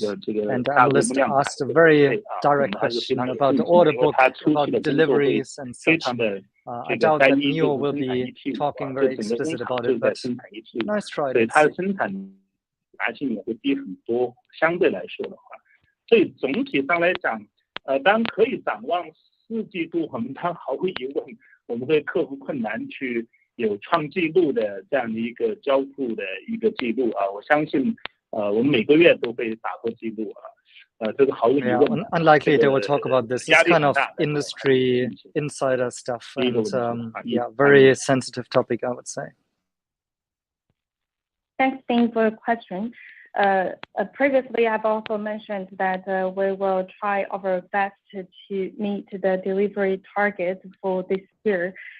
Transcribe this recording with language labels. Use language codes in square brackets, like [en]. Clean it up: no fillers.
[en] And the analyst asked a very direct question about the order book, about deliveries and such. I doubt that NIO will be talking very explicit about it, but nice try. [zh] 它的生产弹性也会低很多，相对来说的话，所以总体上来讲，当然可以展望4季度，我们当然毫无疑问，我们会克服困难去有创纪录的这样的一个交付的一个记录啊！我相信，我们每个月都会打破记录啊，这个毫无疑问。 [en] Unlikely they will talk about this. It's kind of industry insider stuff, and yeah, very sensitive topic, I would say. Thanks, Ding, for the question. Previously, I've also mentioned that we will try our best to meet the delivery target for this year.